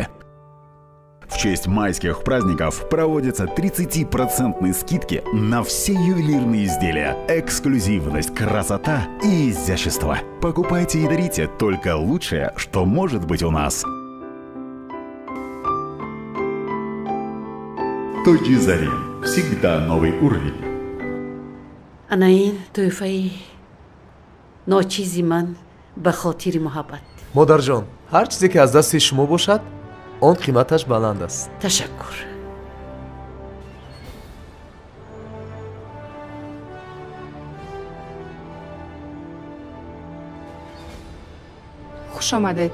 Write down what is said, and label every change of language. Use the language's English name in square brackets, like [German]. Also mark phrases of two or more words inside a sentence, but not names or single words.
[Russian] В честь майских праздников проводятся 30% скидки на все ювелирные изделия. Эксклюзивность, красота и изящество. Покупайте и дарите только лучшее, что может быть у нас. Тоджи Зарин. Всегда новый уровень. [Tajik] анаин тӯҳфаи ночизи ман ба хотири муҳаббат. модарҷон, ҳар чизе ки аз дасти шумо бошад, он қиматаш баланд аст. ташаккур. хуш омадед.